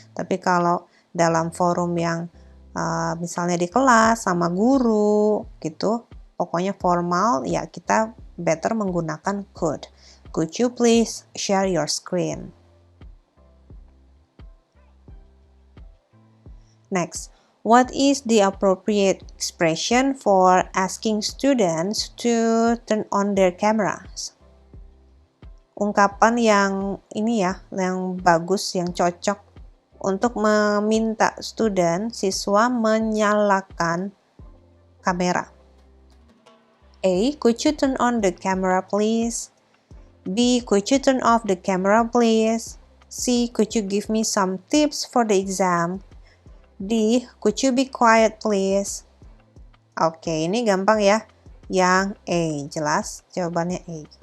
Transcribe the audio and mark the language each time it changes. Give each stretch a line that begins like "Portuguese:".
Indonesian: Tapi kalau dalam forum yang misalnya di kelas sama guru gitu, pokoknya formal, ya kita better menggunakan could.
English: Could you please share your screen? Next, what is the appropriate expression for asking students to turn on their cameras?
Indonesian: Ungkapan yang ini ya, yang bagus, yang cocok untuk meminta siswa menyalakan kamera. A.
English: Could you turn on the camera please? B. Could you turn off the camera please? C. Could you give me some tips for the exam? D. Could you be quiet please?
Indonesian: Oke, ini gampang ya. Yang A, jelas jawabannya A.